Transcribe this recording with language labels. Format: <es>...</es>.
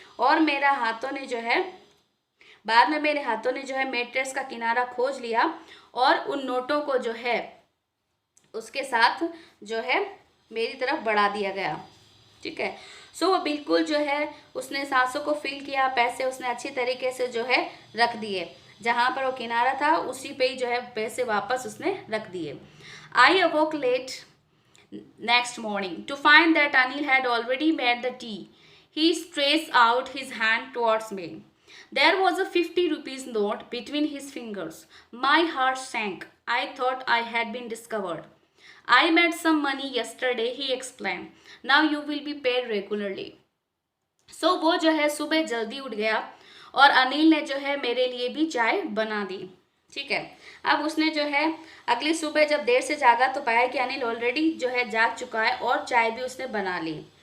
<hi>और मेरा हाथों ने जो है बाद में मेरे हाथों ने जो है मैट्रेस का किनारा खोज लिया और उन नोटों को जो है उसके साथ जो है मेरी तरफ बढ़ा दिया गया। ठीक है, सो वो बिल्कुल जो है उसने सांसों को फील किया, पैसे उसने अच्छी तरीके से जो है रख दिए, जहाँ पर वो किनारा था उसी पे ही जो है पैसे वापस उसने रख दिए।</hi> <en>I awoke late next morning to find that Anil had already made the tea. He stretched out his hand towards me. There was a 50 rupees note between his fingers. My heart sank. I thought I had been discovered. I made some money yesterday, he explained. Now you will be paid regularly.</en> <hi>So वो जो है सुबह जल्दी उठ गया और अनिल ने जो है मेरे लिए भी चाय बना दी। ठीक है, अब उसने जो है अगली सुबह जब देर से जागा तो पाया कि अनिल ऑलरेडी जो है जाग चुका है और चाय भी उसने बना ली।</hi>